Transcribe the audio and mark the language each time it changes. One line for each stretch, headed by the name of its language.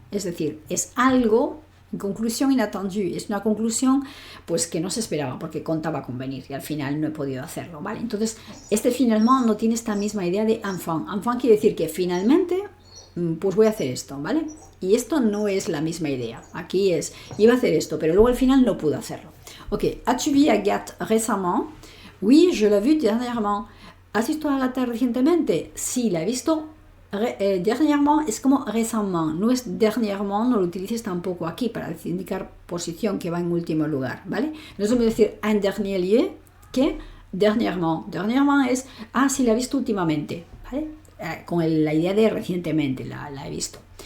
Spanish: Es decir, es algo, en conclusión inattendue, es una conclusión pues que no se esperaba porque contaba con venir y al final no he podido hacerlo, ¿vale? Entonces, este finalement no tiene esta misma idea de enfin. Enfin quiere decir que finalmente, pues voy a hacer esto, ¿vale? Y esto no es la misma idea. Aquí es, iba a hacer esto, pero luego al final no pude hacerlo.
French: Ok, as-tu vu Agathe récemment? Oui, je l'ai vu dernièrement.
Spanish: ¿Has visto a Agatha recientemente? Sí, la he visto dernièrement, es como récemment. No es dernièrement, no lo utilices tampoco aquí para indicar posición que va en último lugar, ¿vale? No es lo mismo decir en dernier lieu que dernièrement. Dernièrement es, sí, la he visto últimamente, ¿vale? Con la idea de recientemente la he visto.